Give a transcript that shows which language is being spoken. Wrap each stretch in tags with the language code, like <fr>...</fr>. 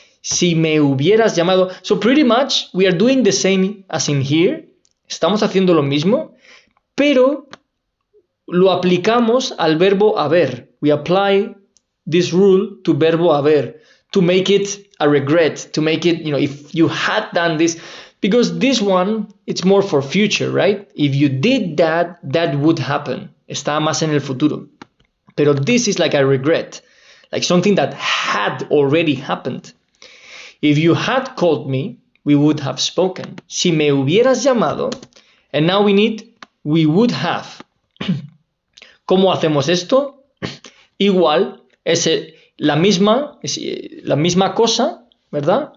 <es>Si me hubieras llamado.</es> <en>So pretty much we are doing the same as in here.</en> <es>Estamos haciendo lo mismo, pero lo aplicamos al verbo haber.</es> <en>We apply this rule to verbo haber to make it a regret, to make it, if you had done this, because this one, it's more for future, right? If you did that, that would happen.</en> <es>Está más en el futuro.</es> <en>Pero this is like a regret, like something that had already happened. If you had called me, we would have spoken.</en> <es>Si me hubieras llamado,</es> <en>and now we need we would have.</en> <es>¿Cómo hacemos esto? Igual, es la misma cosa, ¿verdad?</es>